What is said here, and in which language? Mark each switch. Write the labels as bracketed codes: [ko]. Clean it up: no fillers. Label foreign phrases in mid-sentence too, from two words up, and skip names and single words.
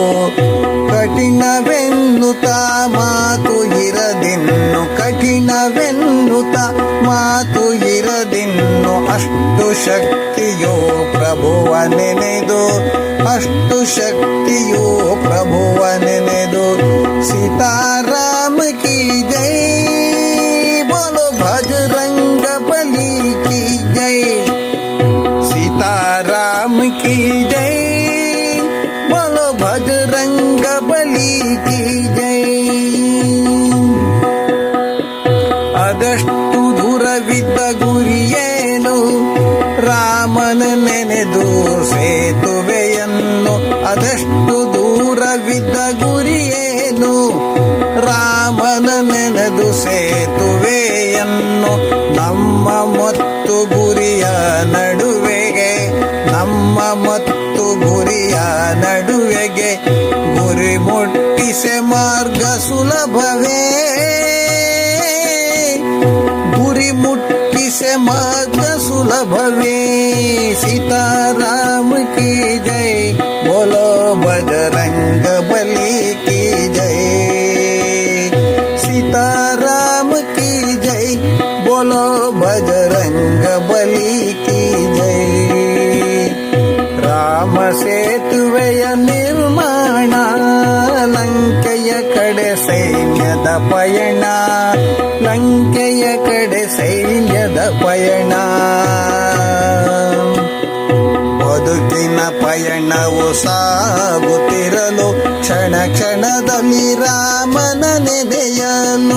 [kn] ಕಠಿಣವೆನ್ನುತ್ತ ಮಾತು ಇರದಿನ್ನು, ಕಠಿಣವೆನ್ನುತ್ತ ಮಾತು ಇರದಿನ್ನು. ಅಷ್ಟು ಶಕ್ತಿಯೋ ಪ್ರಭುವ ನೆನೆದು, ಅಷ್ಟು ಶಕ್ತಿಯೋ ಪ್ರಭುವ ನೆನೆದು. [hi] सीताराम की जय, बोलो बजरंग बली की जय, सीताराम की जय, बोलो बजरंग बली की जय. [kn] ಅದಷ್ಟು ದೂರವಿದ್ದ ಗುರಿಯೇನು, ರಾಮನ ನೆನೆದು ಸೇತುವೆಯನ್ನು. ಅದಷ್ಟು ದೂರವಿದ್ದ ಗುರಿಯೇನು, ರಾಮನ ನೆನೆದು ಸೇತುವೆಯನ್ನು. ನಮ್ಮ ಮತ್ತು ಗುರಿಯ ನಡುವೆಗೆ, ನಮ್ಮ ಮತ್ತು ಗುರಿಯ ನಡುವೆಗೆ, ಗುರಿ ಮುಟ್ಟಿಸೆ ಮಾರ್ಗ ಸುಲಭವೇ. ಗುರಿ ಮುಟ್ಟಿಸೆ ಮಾರ್ಗ ಸುಲಭವೇ. [hi] सीताराम की जय, बोलो बजरंग बली की जय, सीताराम की जय, बोलो बजरंग बली की जय. [kn] ರಾಮ ಸೇತುವೆಯ ನಿರ್ಮಾಣ, ಲಂಕೆಯ ಕಡೆ ಸೈನ್ಯದ ಪಯಣ, ಲಂಕೆಯ ಕಡೆ ಸೈನ್ಯದ ಪಯಣ. ಬದುಕಿನ ಪಯಣವು ಸಾಗುತ್ತಿರಲು, ಕ್ಷಣ ಕ್ಷಣದಲ್ಲಿ ರಾಮನ ನೆನೆಯಲು.